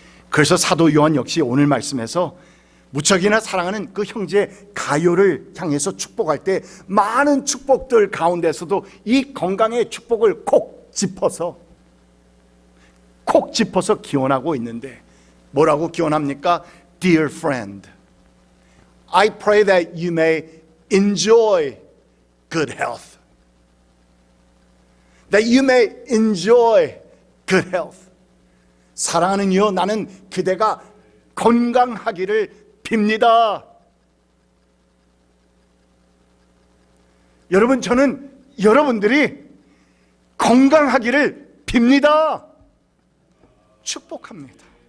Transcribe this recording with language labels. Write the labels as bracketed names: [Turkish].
[Korean] 그래서 사도 요한 역시 오늘 말씀에서 무척이나 사랑하는 그 형제 가요를 향해서 축복할 때 많은 축복들 가운데서도 이 건강의 축복을 콕 짚어서 기원하고 있는데, 뭐라고 기원합니까? [English] Dear friend, I pray that you may enjoy good health. That you may enjoy good health. [Korean] 사랑하는 이여, 나는 그대가 건강하기를 빕니다. 여러분, 저는 여러분들이 건강하기를 빕니다. 축복합니다.